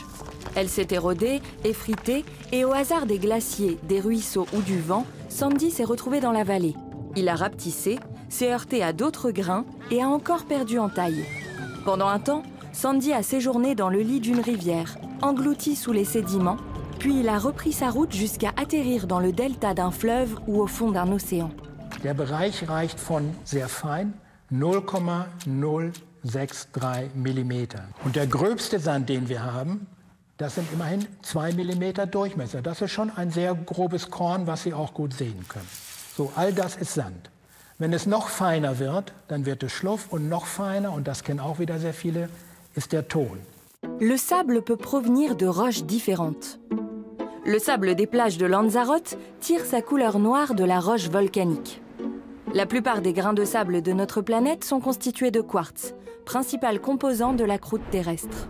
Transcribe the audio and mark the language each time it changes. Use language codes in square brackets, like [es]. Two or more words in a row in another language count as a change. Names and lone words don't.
[fr] Elle s'est érodée, effritée, et au hasard des glaciers, des ruisseaux ou du vent, Sandy s'est retrouvé dans la vallée. Il a rapetissé, s'est heurté à d'autres grains et a encore perdu en taille. Pendant un temps, Sandy a séjourné dans le lit d'une rivière, englouti sous les sédiments, puis il a repris sa route jusqu'à atterrir dans le delta d'un fleuve ou au fond d'un océan. [de] Der Bereich reicht von sehr fein 0,063 mm. Und der gröbste Sand, den wir haben, das sind immerhin 2 mm Durchmesser. Das ist schon ein sehr grobes Korn, was Sie auch gut sehen können. So, all das ist Sand. Wenn es noch feiner wird, dann wird es Schluff und noch feiner, und das kennen auch wieder sehr viele, ist der Ton. [fr] Le sable peut provenir de roches différentes. Le sable des plages de Lanzarote tire sa couleur noire de la roche volcanique. La plupart des grains de sable de notre planète sont constitués de quartz, principal composant de la croûte terrestre.